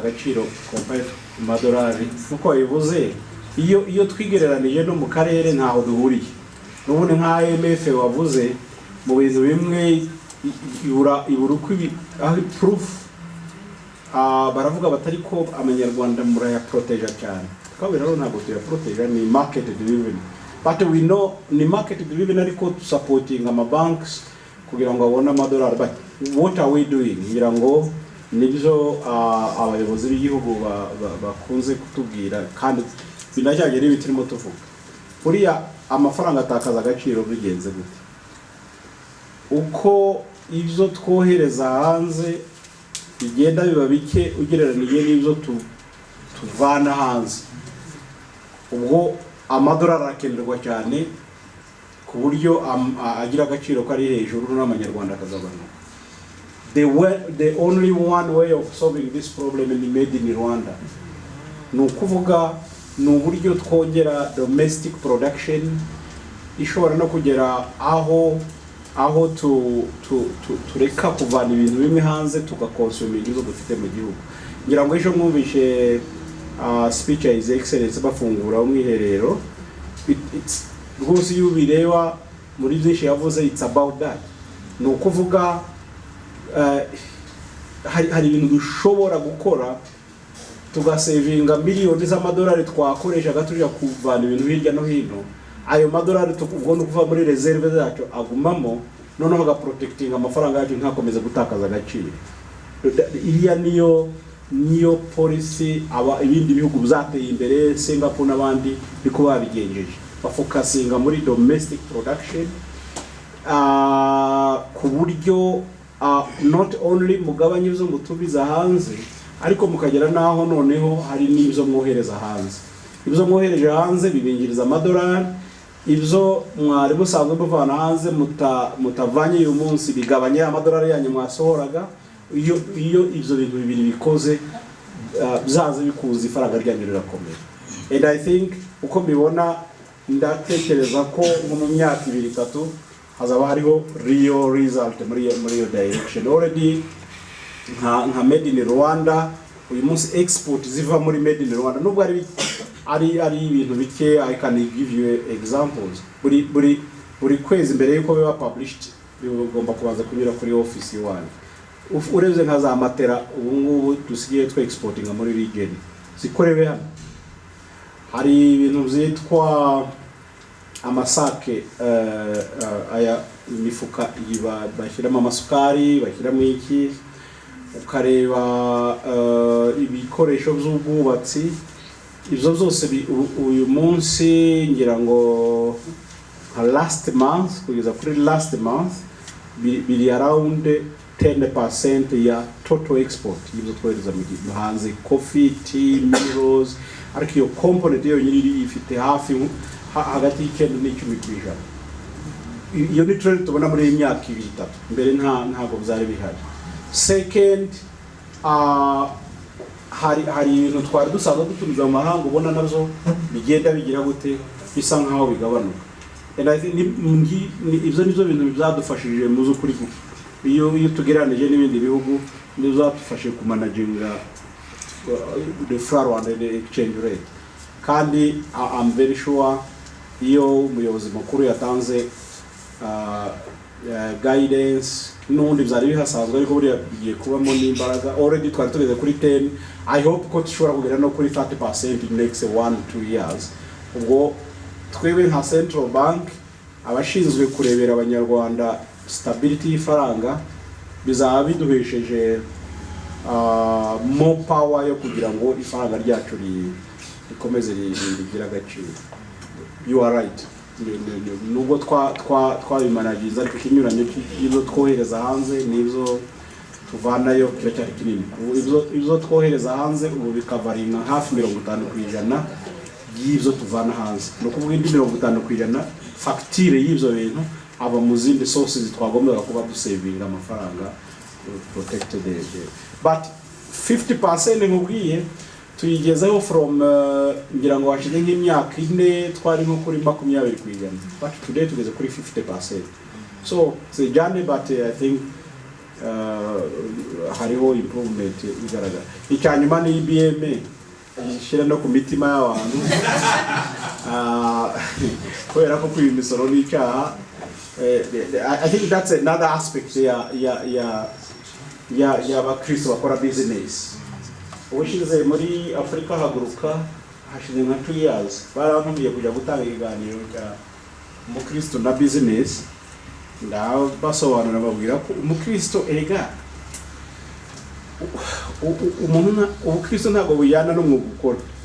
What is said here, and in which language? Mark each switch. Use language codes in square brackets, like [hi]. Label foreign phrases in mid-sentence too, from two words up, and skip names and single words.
[rw] agaciro compared ku madolari nuko bivuze iyo twigereranije no mu karere ntaho duhuriye n'ubundi nka IMF wavuze mu bintu bimwe ibura uko aho proof baravuga batari ko amanyarwanda muraya protege cyane kabiri rero ntabwo tuya protege ni [en] market driven but we know [rw] ni [en] market driven [rw] ariko supporting ama banks kugira ngo abone amadolari [en] but what are we doing [rw] ngira ngo nibyo abayobozi b'igihugu bakunze kutubwira kandi binajyanye n'ibitirimo tuvuga buriya amafaranga atakaza agaciro bigenze gute uko ibyo twohereza hanze bigenda biba bike ugereranije n'ibyo tuvana hanze ubwo amadolari arakenerwa cyane ku buryo agira agaciro kari hejuru n'amanyarwanda akazabanuka [en] the only one way of solving this problem is [rw] made in Rwanda nukuvuga n'uburyo twongera [en] domestic production [rw] ishobora no kugera aho tureka kuvana ibintu bimwe hanze tugakonsumira ibyo dufite mu gihugu ngira ngo ejo mwumvishe speech ya [en] His Excellency [rw] bafungura umwiherero rwose iyo bireba muri byinshi yavuze [en] it's about that [rw] nukuvuga hari ibintu dushobora gukora tugasevinga miliyoni z'amadolari twakoresha gaturya kuvana ibintu hirya no hino ayo madolari tugomba kuva muri reserve zacu agumamo noneho ga-protecting amafaranga yacu ntakomeze gutakaza agaciro iriya niyo policy ibindi bihugu bizateye imbere Singapore n'abandi biko babigenjeje bafocusinga muri [en] domestic production [rw] ku buryo [en] not only [rw] mugabanye izo mutubiza hanze ariko mukagera naho noneho hari n'ibyo mwohereza hanze ibyo mwohereje hanze bibinjiriza amadolari ibyo mwari musanzwe muvana hanze mutavanye uyu munsi bigabanye amadolari yanyu mwasohoraga iyo ibyo bintu bibiri bikoze byaze bikuza ifaranga ryanyu rirakomeye [en] and I think [rw] uko mbibona ndatekereza ko mu myaka 2-3 hazaba hariho [en] real result [rw] muri iyo direction already nka made in Rwanda uyu munsi export ziva muri made in Rwanda nubwo ari ibintu bike [en] I can give you examples [rw] buri kwezi mbere yuko biba published bigomba kubanza kunyura kuri office y'wanyu ureze nka za matera ubu ngubu dusigiye twe exporting muri region zikorebe hano hari ibintu byitwa amasake aya imifuka bashyiramo amasukari bashyiramo iki ukareba ibikoresho by'ubwubatsi ibyo byose uyu munsi ngira ngo [en] last month [rw] kugeza kuri [en] last month [rw] biri around 10% ya [en] total export [rw] y'ibyo twohereza mu hanze [en] coffee tea minerals [rw] ariko iyo component yo nyiri ifite hafi hagati y'ikenda n'10%. Iyo ni trend tubona muri imyaka 2-3 mbere ntago byari bihari. Second hari ibintu twari dusanzwe dutumiza mu mahanga ubona nazo bigenda bigira gute bisa nkaho bigabanuka. [en] And I think [rw] ibyo nizo bintu byadufashije muzo kuri iyo tugeranije n'ibindi bihugu nizo zatufashe ku managinga [en] the flour and the exchange rate. [rw] Kandi [en] I'm very sure [rw] iyo umuyobozi mukuru yatanze guidance n'undi byari bihasanzwe ariko buri bigiye kubamo n'imbaraga already twari tugeze kuri 10. [en] I hope [rw] ko tushobora kugera no kuri 30% [en] in next 1-2 years. [rw] Ubwo twebwe nka Central Bank abashinzwe kurebera abanyarwanda stability y'ifaranga bizaba biduhesheje [en] more power [rw] yo kugira ngo ifaranga ryacu rikomeze rigira agaciro. [en] You are right. [rw] Nubwo twabimanagiza ariko ikinyuranyo cy'ibyo twohereza hanze n'ibyo tuvanayo kiba cyari kinini. Ibyo twohereza hanze ubu bikavaringa hafi 50% y'ibyo tuvana hanze. No kuvuga indi 50% facture y'ibyo bintu aba mu zindi sources twagombaga kuba dusavinga amafaranga [en] protected but [rw] 50% nkubwiye tuyigezeho from ngira ngo hashize nk'imyaka 4 twari nko kuri 20%, [en] but today [rw] tugeze kuri 50%. [en] So it's a journey, but I think [rw] hariho improvement igaragara. Icyanyuma ni IBM ishira no ku mitima y'abantu kubera ko kwiba imisoro n'icyaha. [en] I think that's another aspect [rw] y'abakristo bakora business. Ubushize muri Afrika haguruka hashize nka 2 years barantumiye kujya gutanga ikiganiro cya umukristo na business, ndabasobanurira babwira ko umukristo erega ubukristo ntabwo bujyana n'umwuga ukora.